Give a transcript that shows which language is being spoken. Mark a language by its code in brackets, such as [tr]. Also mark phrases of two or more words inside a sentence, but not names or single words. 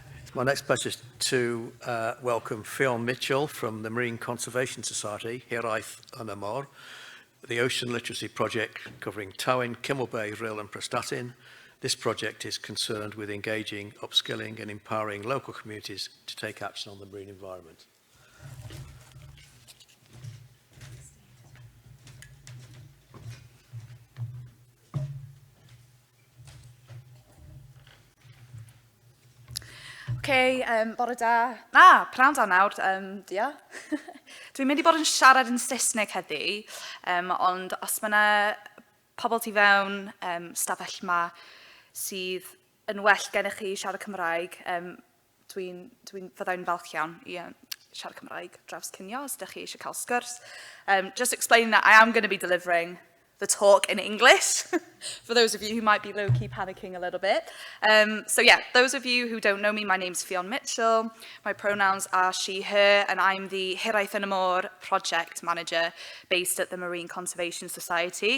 [en] My next pleasure is to welcome Ffion Mitchell from the Marine Conservation Society, Hiraeth Yn Y Mor, the Ocean Literacy Project covering Towyn, Kinmel Bay, Rhyl and Prestatyn. This project is concerned with engaging, upskilling and empowering local communities to take action on the marine environment. [cy] Okay, bore da. Pnawn da nawr, dia. Dwi'n mynd I bod yn siarad yn Saesneg heddi, ond os mae yna pobl tu fewn, stafell yma sydd yn well gennych chi siarad Cymraeg, fyddai'n falch iawn I siarad Cymraeg draws cinio os ydych chi eisiau cael sgwrs. [en] Just explaining that I am going to be delivering the talk in English, for those of you who might be low-key panicking a little bit. So yeah, those of you who don't know me, my name's Ffion Mitchell. My pronouns are she, her, and I'm the Hiraeth Yn Y Mor project manager based at the Marine Conservation Society.